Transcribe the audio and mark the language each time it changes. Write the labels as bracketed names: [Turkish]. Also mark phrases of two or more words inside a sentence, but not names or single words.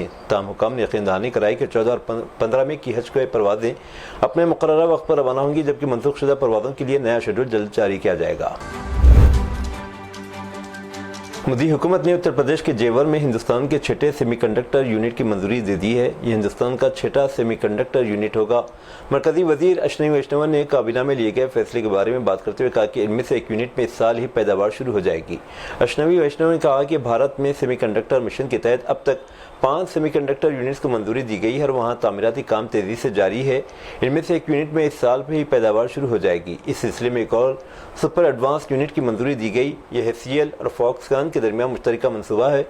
[Urdu] تاہم حکام نے یقین دہانی کرائی کہ 14 اور 15 مئی کی حج کو پروازیں اپنے مقررہ وقت پر روانہ ہوں گی جبکہ منسوخ شدہ پروازوں کے لیے نیا شیڈول جلد جاری کیا جائے گا۔ مودی حکومت نے اتر پردیش کے جیور میں ہندوستان کے 6ٹھے [English] semi conductor unit [Urdu] کی منظوری دے دی ہے۔ یہ ہندوستان کا 6ٹھا [English] semi conductor unit [Urdu] ہوگا۔ مرکزی وزیر اشونی ویشنو نے کابینہ میں لیے گئے فیصلے کے بارے میں بات کرتے ہوئے کہا کہ ان میں سے ایک یونٹ میں اس سال ہی پیداوار شروع ہو جائے گی۔ اشونی ویشنو نے کہا کہ بھارت میں [English] semi conductor mission [Urdu] کے تحت اب تک 5 [English] semi conductor units [Urdu] کو منظوری دی گئی ہے اور وہاں تعمیراتی کام تیزی سے جاری ہے۔ ان میں سے ایک یونٹ میں اس سال ہی پیداوار شروع ہو جائے گی۔ اس سلسلے میں ایک اور [English] super advance unit [Urdu] کی منظوری دی گئی۔ یہ سی ایل اور فاکس کان کے درمیان مشترکہ منصوبہ ہے۔